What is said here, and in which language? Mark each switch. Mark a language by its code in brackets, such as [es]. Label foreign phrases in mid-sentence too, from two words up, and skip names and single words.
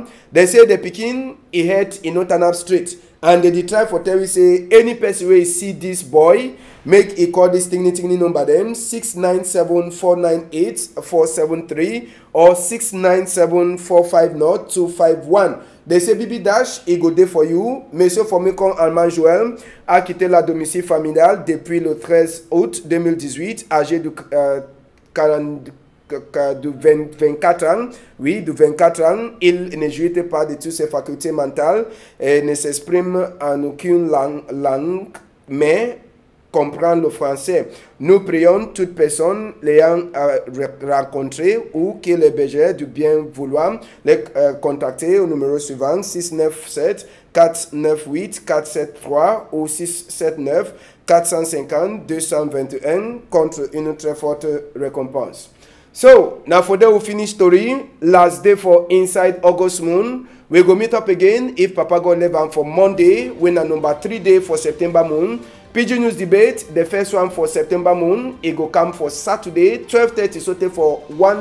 [pcm] They say the pikin he head he no turn up straight, and they try for tell you say any person wey see this boy make he call this thing number them 697-498-473 or 697-450-251. They say Bibi Dash, il go for you. [fr] Monsieur Fomikong Alman Joël a quitté la domicile familial depuis le 13 août 2018, âgé de de 24 ans. Oui, de 24 ans, il ne jouit pas de toutes ses facultés mentales et ne s'exprime en aucune langue, mais comprend le français. Nous prions toute personne l'ayant rencontré ou qui le besoin du bien vouloir les contacter au numéro suivant 697 498 473 ou 679 450 221 contre une très forte récompense. [pcm] So, now for the finish story, last day for Inside August Moon, we go meet up again if Papa God live on for Monday, when a number 3 day for September Moon. PG News Debate, the first one for September Moon, it go come for Saturday, 12:30, so for 1:30.